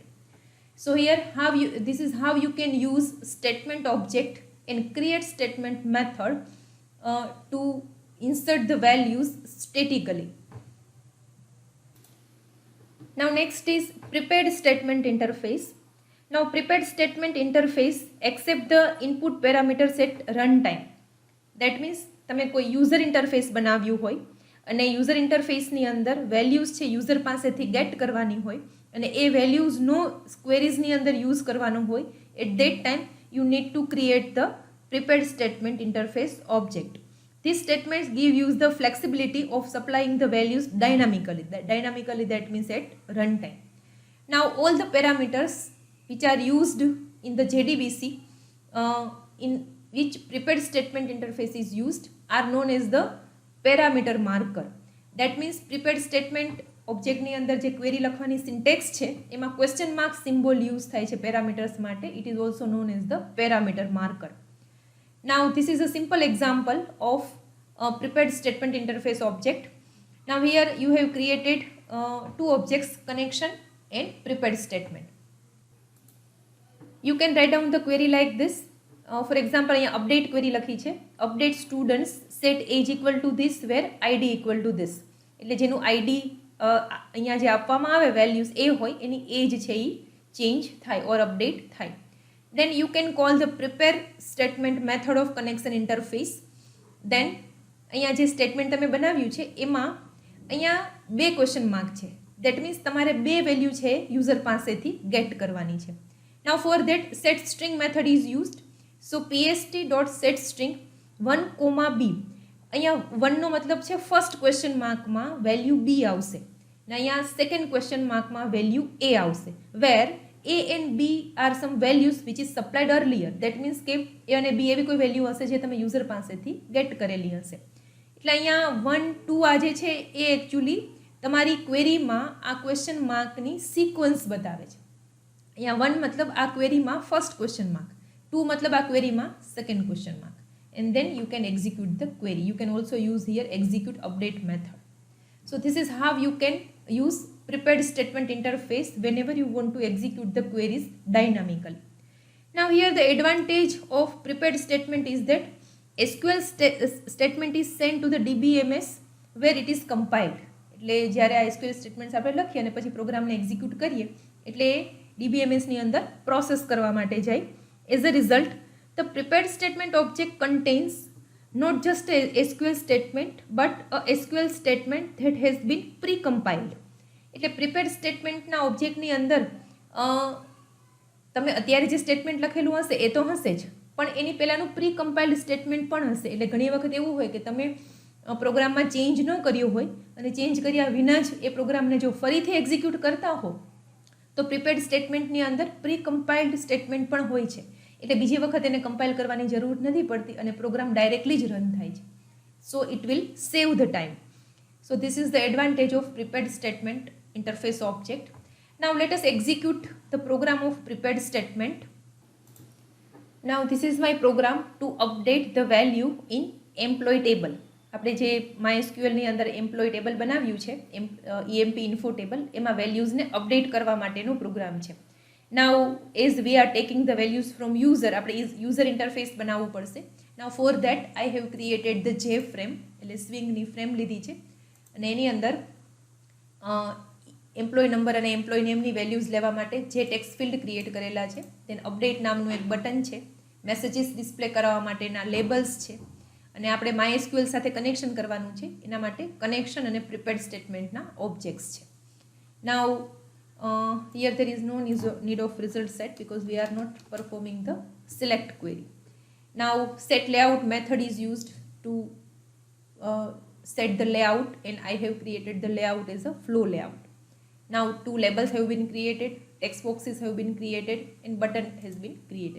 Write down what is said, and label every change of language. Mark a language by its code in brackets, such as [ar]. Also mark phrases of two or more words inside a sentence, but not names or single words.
[en] So here this is how you can use statement object and create statement method to insert the values statically. Now next is prepared statement interface. Now prepared statement interface accept the input parameters at runtime. That means [gu] તમે કોઈ [en] user interface [gu] બનાવ્યું હોય અને યુઝર ઇન્ટરફેસની અંદર વેલ્યુઝ છે યુઝર પાસેથી ગેટ કરવાની હોય અને એ વેલ્યુઝનો ક્વેરીઝની અંદર યુઝ કરવાનો હોય, [en] at that time you need to create the prepared statement interface object. These statements give you the flexibility of supplying the values dynamically. That means at runtime. Now all the parameters which are used in the JDBC in which prepared statement interface is used are known as the parameter marker. That means prepared statement object [gu] ની અંદર જે [en] query લખવાની syntax [gu] છે એમાં [en] question mark symbol use [gu] થાય છે [en] parameters માટે. It is also known as the parameter marker. Now this is a simple example of a prepared statement interface object. Now here you have created 2 objects, connection and prepared statement. You can write down the query like this. For example, [gu] અહીંયા [en] update query [gu] લખી છે, [en] update students set age equal to this where id equal to this. [gu] એટલે જેનું id અહીંયા જે આપવામાં આવે વેલ્યુઝ એ હોય એની એજ છે એ ચેન્જ થાય ઓર અપડેટ થાય. [en] Then you can call the prepare statement method of connection interface. [gu] Then અહીંયા જે સ્ટેટમેન્ટ તમે બનાવ્યું છે એમાં અહીંયા 2 [en] question mark [gu] છે. [en] That means [gu] તમારે 2 વેલ્યુ છે યુઝર પાસેથી ગેટ કરવાની છે. [en] Now for that set string method is used. So pst.setString 1, [gu] અહીંયા 1 નો મતલબ છે [en] first question [gu] માર્કમાં વેલ્યુ b આવશે ને અહીંયા [en] second question [gu] માર્કમાં વેલ્યુ a આવશે, [en] where a and b are some values which is supplied earlier. That means [gu] કે a અને b એવી કોઈ વેલ્યુ હશે જે તમે યુઝર પાસેથી ગેટ કરેલી હશે. એટલે અહીંયા 1, 2 આ જે છે એ એકચ્યુઅલી તમારી ક્વેરીમાં આ ક્વેશ્ચન માર્કની સિક્વન્સ બતાવે છે. અહીંયા 1 મતલબ આ ક્વેરીમાં [en] first question mark, 2 [gu] મતલબ આ [en] query ma second question mark, and then you can execute the query. You can also use here execute update method. So this is how you can use prepared statement interface whenever you want to execute the queries dynamically. Now here the advantage of prepared statement is that SQL statement is sent to the DBMS where it is compiled. [gu] એટલે જ્યારે આ SQL સ્ટેટમેન્ટ્સ આપણે લખીએ અને પછી પ્રોગ્રામને એક્ઝિક્યુટ કરીએ એટલે એ DBMSની અંદર પ્રોસેસ કરવા માટે જાય. [en] as a result the prepared statement object contains not just a SQL statement but a SQL statement that has been pre-compiled. [gu] એટલે પ્રિપેર્ડ સ્ટેટમેન્ટના ઓબ્જેક્ટની અંદર તમે અત્યારે જે સ્ટેટમેન્ટ લખેલું હશે એ તો હશે જ, પણ એની પહેલાંનું [en] pre compiled statement [gu] પણ હશે. એટલે ઘણી વખત એવું હોય કે તમે પ્રોગ્રામમાં ચેન્જ ન કર્યો હોય અને ચેન્જ કર્યા વિના જ એ પ્રોગ્રામને જો ફરીથી એક્ઝિક્યુટ કરતા હો તો પ્રિપેર્ડ સ્ટેટમેન્ટની અંદર [en] pre compiled statement [gu] પણ હોય છે. એટલે બીજી વખત એને કમ્પાઇલ કરવાની જરૂર નથી પડતી અને પ્રોગ્રામ ડાયરેક્ટલી જ રન થાય છે. [en] so it will save the time. so this is the advantage of prepared statement interface object. Now let us execute the program of prepared statement. Now this is my program to update the value in employee table. [gu] આપણે જે MySQL ની અંદર એમ્પ્લોય ટેબલ બનાવ્યું છે [en] EMP info table [gu] એમાં વેલ્યુઝને અપડેટ કરવા માટેનો પ્રોગ્રામ છે. [en] Now as we are taking the values from user આપણે user interface [gu] બનાવવું પડશે. [en] Now for that I have created the J frame [gu] એટલે સ્વિંગની ફ્રેમ લીધી છે અને એની અંદર [en] employee number [gu] અને એમ્પ્લોય નેમની વેલ્યુઝ લેવા માટે જે [en] text field create [gu] કરેલા છે, [en] then update [gu] નામનું એક બટન છે, [en] messages display [gu] કરવા માટેના લેબલ્સ છે અને આપણે MySQL સાથે કનેક્શન કરવાનું છે એના માટે કનેક્શન અને પ્રિપેર્ડ સ્ટેટમેન્ટના ઓબ્જેક્ટ્સ છે. [en] નાઉ here there is no need of result set because we are not performing the select query. Now set layout method is used to set the layout and I have created the layout as a flow layout. Now two labels have been created, text boxes have been created and button has been created.